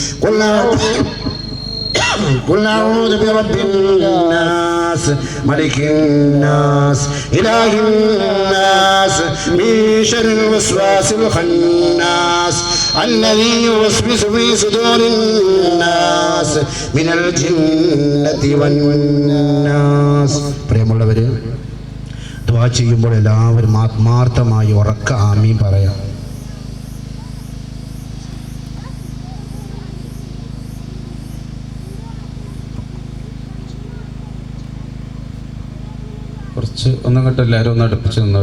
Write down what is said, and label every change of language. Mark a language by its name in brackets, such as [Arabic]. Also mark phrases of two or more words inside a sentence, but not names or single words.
[Arabic] قل أعوذ برب الناس ملك الناس إله الناس من شر الوسواس الخناس الذي يوسوس في صدور الناس من الجنة والناس. [Malayalam] പ്രിയമുള്ളവരെ, ദുആ ചെയ്യുമ്പോൾ എല്ലാവരും ആത്മാർത്ഥമായി ഉറക്ക ആമീൻ പറയാം. കുറച്ച് ഒന്നങ്ങോട്ട് എല്ലാവരും ഒന്ന് അടുപ്പിച്ച് നിന്നോളൂ.